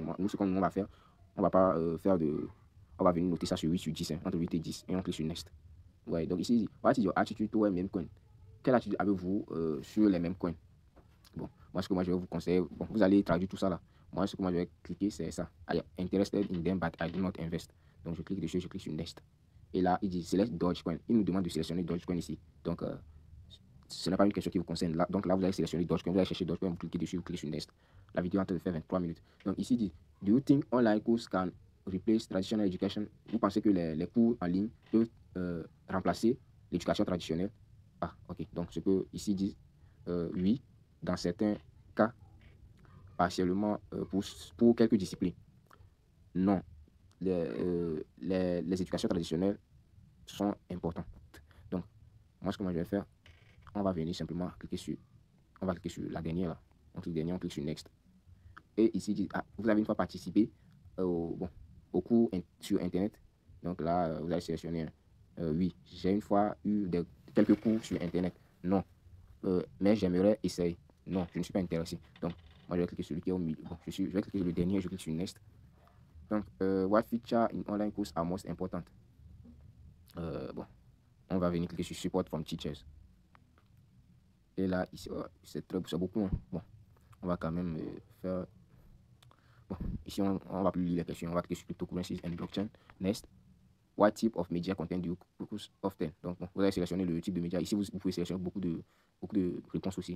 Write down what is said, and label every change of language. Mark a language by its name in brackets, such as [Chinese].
[French] Donc, nous, ce qu'on va faire, on va pas faire de... On va venir noter ça sur 8, sur 10, hein, entre 8 et 10, et on clique sur Next. Ouais, donc ici, [English] what is your attitude toward meme coin? [French] Quelle attitude avez-vous sur les mêmes coins? Bon, moi, ce que moi, je vais vous conseiller, bon, vous allez traduire tout ça là. Moi, ce que moi, je vais cliquer, c'est ça. I am interested in them, but I do not invest. Donc, je clique dessus, je clique sur Next. Et là, il dit Select Dogecoin. Il nous demande de sélectionner Dogecoin ici. Donc, ce n'est pas une question qui vous concerne. Là, donc là, vous allez sélectionner Dogecoin. Vous allez chercher Dogecoin, vous cliquez dessus, vous cliquez sur Next. La vidéo est en train de faire 23 minutes. [English] Donc, ici, il dit Do you think online courses can replace traditional education? [French] Vous pensez que les cours en ligne peuvent remplacer l'éducation traditionnelle? Ah, ok. Donc, ce que ici dit oui, dans certains cas, partiellement pour quelques disciplines. Non. Les éducations traditionnelles sont importantes. Donc, moi, ce que moi je vais faire, on va venir simplement cliquer sur, on va cliquer sur la dernière, là. On clique sur Next. Et ici, vous avez une fois participé au cours sur Internet. Donc là, vous allez sélectionner oui, j'ai une fois eu quelques cours sur Internet. Non. Mais j'aimerais essayer. Non, je ne suis pas intéressé. Donc, moi, je vais cliquer sur celui qui est au milieu. Bon, je vais cliquer sur le dernier, je clique sur Next. [English] Donc, what feature in online course are most important? [French] Bon, on va venir cliquer sur Support from Teachers. Et là, ici, c'est beaucoup. Hein. Bon, on va quand même faire... Bon, ici, on va plus lire les questions. On va cliquer sur Cryptocurrencies and Blockchain. Next. [English] What type of media content do you focus often? [French] Donc, bon, vous allez sélectionner le type de média. Ici, vous pouvez sélectionner beaucoup de réponses aussi.